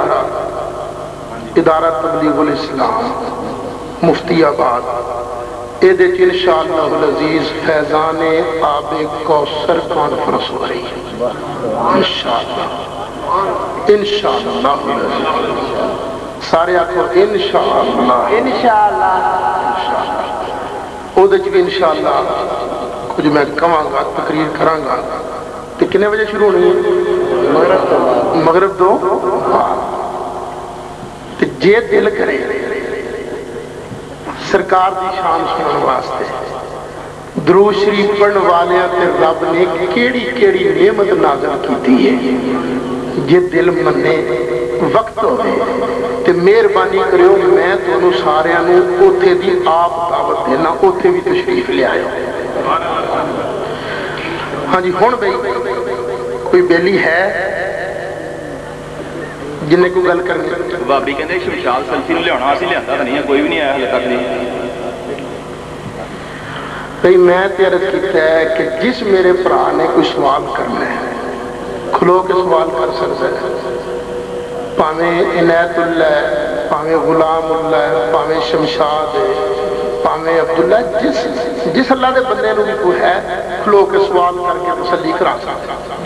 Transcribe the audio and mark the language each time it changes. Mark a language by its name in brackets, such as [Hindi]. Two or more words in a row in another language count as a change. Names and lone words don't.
[Punjabi] ادارہ تبلیغ الاسلام مفتی آباد، [Urdu] یہ انشاءاللہ العزیز فیضان آب کوثر کانفرنس ہو رہی ہے [Punjabi] انشاءاللہ سارے آخو انشاءاللہ وہ انشاءاللہ کچھ میں کہاں گا، تقریر کراں گا، تو کنے بجے شروع ہونی ہے؟ مغرب دو جے دل کرے سرکار دی شان سنن واسطے درود شریف پڑھن والے تے رب نے کیڑی کیڑی نعمت نازل کیتی ہے، جے دل منے وقت ہوئے تے مہربانی کریو میں تانوں ساریاں نوں اوتھے دی آپ دعوت دینا، اوتھے بھی تشریف لے آئے۔ ہاں جی ہن بھئی کوئی بیلی ہے جنہیں کو گل کرنی؟ بابی کہندے شمشاد سلفی نوں لیاونا اسی لیاندا تے نہیں ہے، کوئی بھی نہیں آیا ہلے تک نہیں۔ بھئی میں تے عرض کیتا ہے کہ جس میرے بھرا نے کوئی سوال کرنا ہے کھلو کے سوال کر سکتا ہے، پاویں عنایت اللہ ہے، پاویں غلام اللہ ہے، پاویں شمشاد ہے، پاویں عبداللہ، جس اللہ دے بندے نوں بھی کوئی ہے کھلو کے سوال کر کے تسلی کرا سکتا ہے۔